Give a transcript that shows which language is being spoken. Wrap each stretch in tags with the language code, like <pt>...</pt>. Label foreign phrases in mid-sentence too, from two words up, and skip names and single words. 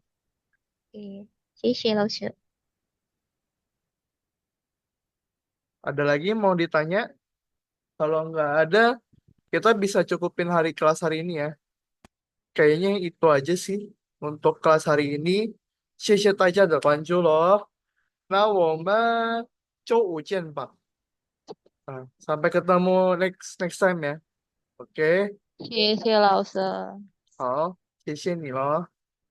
<id>Oke,</id> <zh>谢谢 Lausya.</zh> <id>Ada lagi yang mau ditanya? Kalau nggak ada, kita bisa cukupin hari kelas hari ini ya. Kayaknya itu aja sih untuk kelas hari ini.</id> <zh>谢谢大家的关注咯。那我们周五见吧。</zh> <id>sampai ketemu</id> <en>next next time</en> <zh>ya. Oke,</zh> <id>Oke,</id> <zh>谢谢老师。好，谢谢你咯。</zh>